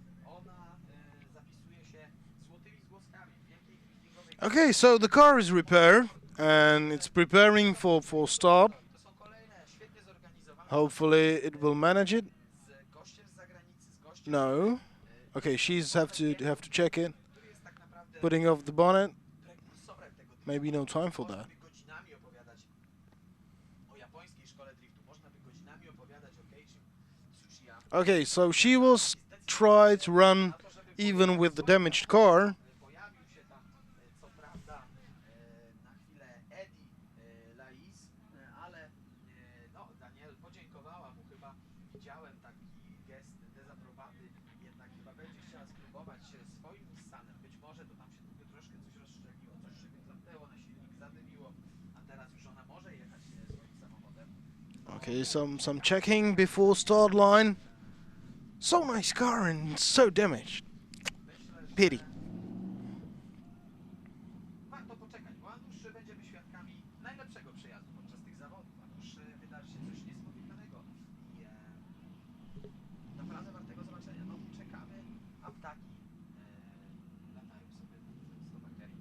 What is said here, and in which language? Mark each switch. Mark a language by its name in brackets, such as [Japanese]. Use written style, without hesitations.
[Polish] Ona zapisuje się złotymi zgłoskami w wielkiej driftingowej. [English] Okay, so the car is repaired and it's preparing for start. [Polish] To są kolejne świetnie zorganizowane. [English] Hopefully it will manage it. [Polish] Z gościem z zagranicy, z gościem, No. [English] Okay, she's have to check it. [Polish] który jest tak naprawdę [English] Putting off the bonnet. [Polish] prekursorem tego driftu. [English] Maybe no time for [Polish] Można [English] that. [Polish] by godzinami opowiadać o japońskiej szkole driftu. Można by godzinami opowiadać o Keiichi Tsuchiya. [English] Okay, so she will try to run even with the damaged car. [Polish] Pojawił się tam, co prawda, na chwilę Eddie Lais, ale no, Daniel podziękowała mu chyba. Widziałem taki gest dezaprobaty, jednak chyba będzie chciała spróbować swoim Nissanem. Być może to tam się tylko troszkę coś rozszczepiło, coś się zamknęło na silnik, zadymiło, a teraz już ona może jechać swoim samochodem. [English] Okay, some checking before start line. So nice car and so damaged. [Polish] Myślę, że [English] Pity. [Polish] warto poczekać, bo a nuż będziemy świadkami najlepszego przejazdu podczas tych zawodów, a nuż wydarzy się coś niespotykanego i naprawdę wartego zobaczenia. No czekamy, a ptaki latają sobie nad Slowakią.